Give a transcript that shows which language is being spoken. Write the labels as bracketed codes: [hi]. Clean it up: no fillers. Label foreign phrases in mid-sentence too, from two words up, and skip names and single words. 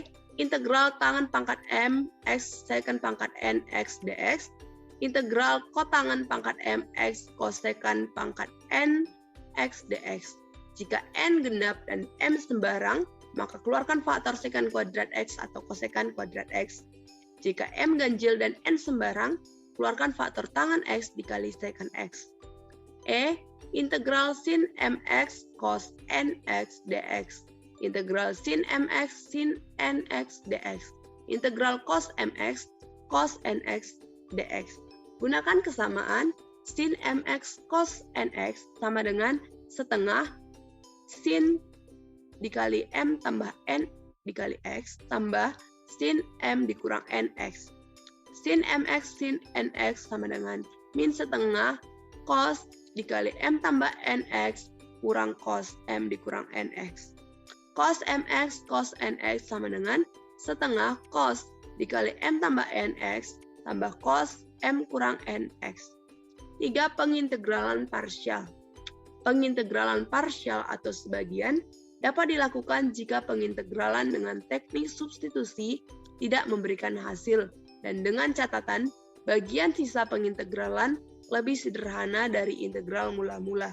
[id] Integral tangan pangkat m x sekant pangkat n x dx, integral kotangan pangkat m x kosekant pangkat n x dx. Jika n genap dan m sembarang, maka keluarkan faktor sekant kuadrat x atau kosekant kuadrat x. Jika m ganjil dan n sembarang, keluarkan faktor tangan x dikali sekant x. E. Integral sin mx cos nx dx, integral sin mx sin nx dx, integral cos mx cos nx dx. Gunakan kesamaan sin mx cos nx sama dengan setengah sin dikali m tambah n dikali x tambah sin m dikurang nx. Sin mx sin nx sama dengan min setengah cos dikali m tambah nx kurang cos m dikurang nx. Cos mx cos nx sama dengan setengah cos dikali m tambah nx tambah cos m kurang nx. 3. Pengintegralan parsial. Pengintegralan parsial atau sebagian dapat dilakukan jika pengintegralan dengan teknik substitusi tidak memberikan hasil, dan dengan catatan bagian sisa pengintegralan lebih sederhana dari integral mula-mula.